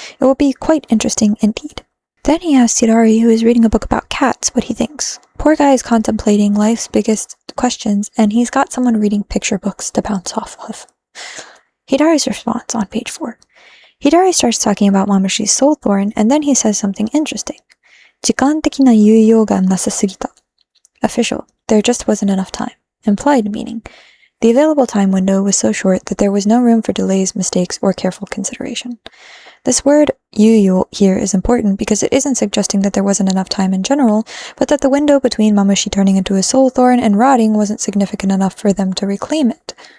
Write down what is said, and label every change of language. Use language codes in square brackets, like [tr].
[en] It will be quite interesting indeed. Then he asks Hidari, who is reading a book about cats, what he thinks. Poor guy is contemplating life's biggest questions, and he's got someone reading picture books to bounce off of. Hidari's response on page 4. Hidari starts talking about Mamushi's soul thorn, and then he says something interesting. [ja] 時間的な猶予がなさすぎた. [en] Official, there just wasn't enough time. Implied meaning. The available time window was so short that there was no room for delays, mistakes, or careful consideration. This word, yuyu, here is important because it isn't suggesting that there wasn't enough time in general, but that the window between Mamushi turning into a soul thorn and rotting wasn't significant enough for them to reclaim it.